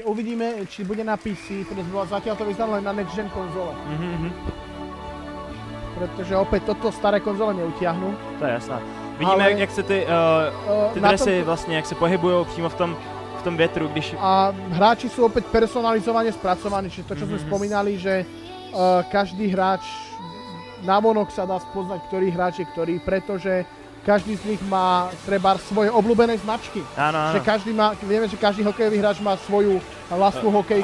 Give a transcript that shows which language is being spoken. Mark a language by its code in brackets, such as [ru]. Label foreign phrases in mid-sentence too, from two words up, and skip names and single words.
[sk] Uvidíme, či bude na PC, pretože zatiaľ to vyzerá len na [en] next gen [sk] konzole. Pretože opäť toto staré konzole neutiahnu. To je jasné. [cs] Vidíme, jak se ty dresy vlastně, jak se pohybujou přímo v tom větru, když... [sk] A hráči sú opäť personalizovane spracovaní, čiže to, čo sme spomínali, že každý hráč navonok sa dá spoznať, ktorý hráč je ktorý, pretože každý z nich má treba svoje obľúbené značky. Áno. Že každý má, vieme, že každý hokejový hráč má svoju vlastnú hokejku.